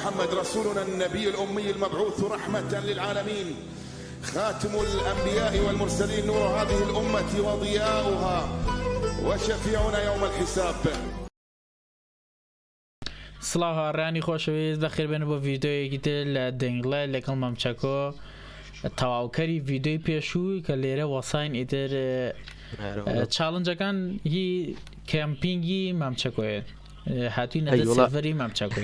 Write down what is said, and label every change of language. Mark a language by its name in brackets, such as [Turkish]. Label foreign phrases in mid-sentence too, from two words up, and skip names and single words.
[Arabic] محمد رسولنا النبي الأمي المبعوث رحمة للعالمين، خاتم الأنبياء والمرسلين، نور هذه الأمة وضياؤها وشفيعنا يوم الحساب. [Central Kurdish] سڵاو هاڕانی خۆشەویست بەخێر بێنە بۆ ڤیدۆیەکی تر لە دەنگڵای لەگەڵ مامچەکۆ تەواوکەری ڤیدۆی پێشووی کە لێرە وەساین ئیتر چاڵنجەکان هی کەمپینگی مامچەکۆیە هاتووی نەدە سێڤەری مامچەکۆی